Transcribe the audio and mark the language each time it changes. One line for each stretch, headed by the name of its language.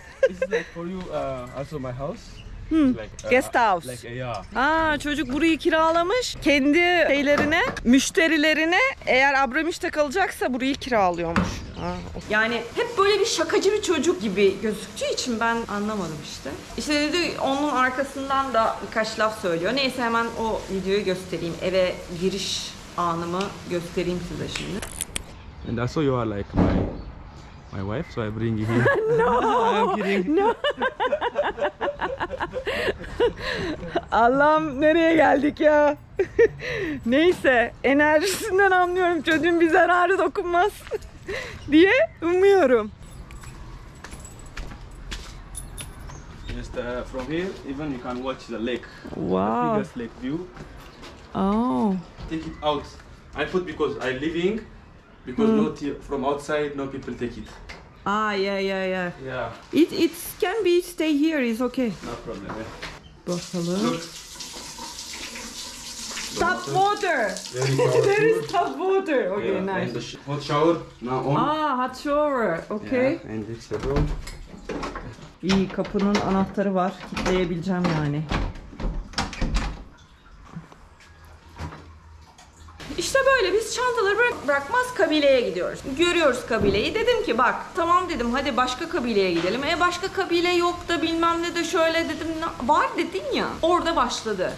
English: It's like for you, also my house. Like, Guest house. Like, yeah.
Turkish: Aa, çocuk burayı kiralamış. Kendi şeylerine, müşterilerine eğer Abramiş'te kalacaksa burayı kiralıyormuş. Yani hep böyle bir şakacı bir çocuk gibi gözüktüğü için ben anlamadım işte. İşte dedi onun arkasından da birkaç laf söylüyor. Neyse hemen o videoyu göstereyim. Eve giriş anımı göstereyim size şimdi.
English: And also you are like my wife, so I bring you here. I'm kidding. No.
Turkish: Allah'ım nereye geldik ya? Neyse enerjisinden anlıyorum çocuğun bir zararı dokunmaz diye umuyorum.
English: Just from here, even you can watch the lake. Wow. The biggest lake view. Oh. Take it out. I put because I living, because from outside no people take it. Ah, yeah. Yeah. It can be stay here is okay. No problem. Yeah.
Turkish: Bakalım.
English: Look. Tap water. There is tap water. Okay, Yeah, nice. and the hot shower now on. Ah, hot shower. Okay. Yeah, and it's the room.
Turkish: İyi, kapının anahtarı var. Kilitleyebileceğim yani. İşte böyle biz çantaları bırakmaz kabileye gidiyoruz. Görüyoruz kabileyi. Dedim ki bak tamam dedim hadi başka kabileye gidelim. Başka kabile yok da bilmem ne de şöyle dedim. Var dedin ya. Orada başladı.